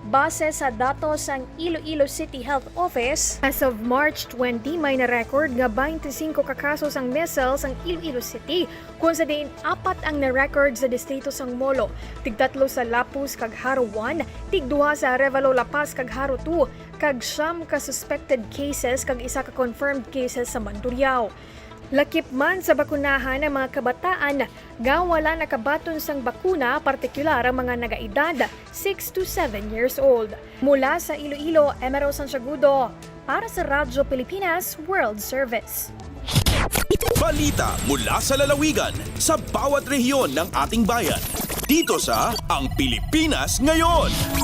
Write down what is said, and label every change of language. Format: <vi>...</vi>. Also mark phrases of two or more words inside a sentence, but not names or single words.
<tl>Base sa datos ng</tl> <hil>Iloilo City Health Office,</hil> <en>as of March 20,</en> <hil>may na-record nga 25 kakasos ang measles ang Iloilo City, kung sa diin 4 ang na-record sa distrito sang Molo, tig-3 sa Lapus kag Haro 1, tig-2 sa Arevalo La Paz kag Haro 2, kag 9 ka</hil> <en>suspected cases</en> <hil>kag 1 ka</hil> <en>confirmed cases</en> <hil>sa Mandurriao. Lakip man sa bakunahan ng mga kabataan nga wala nakabaton sang bakuna, partikular ang mga nagaedad</hil> <en>6 to 7 years old.</en> <tl>Mula sa Iloilo, Emero Santiagudo, para sa Radyo Pilipinas World Service. Balita mula sa lalawigan sa bawat rehiyon ng ating bayan. Dito sa Ang Pilipinas Ngayon.</tl>